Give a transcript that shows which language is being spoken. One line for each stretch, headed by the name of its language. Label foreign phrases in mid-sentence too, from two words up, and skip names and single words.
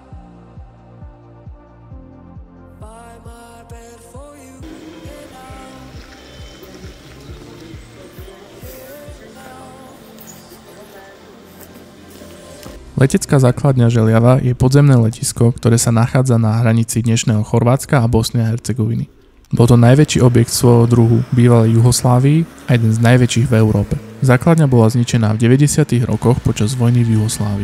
English: By my bed for you, here now. Here now.
Slovak: Letecká základňa Želiava je podzemné letisko, ktoré sa nachádza na hranici dnešného Chorvátska a Bosny a Hercegoviny. Bol to najväčší objekt svojho druhu bývalej Juhoslávii a jeden z najväčších v Európe. Základňa bola zničená v 90. rokoch počas vojny v Juhoslávii.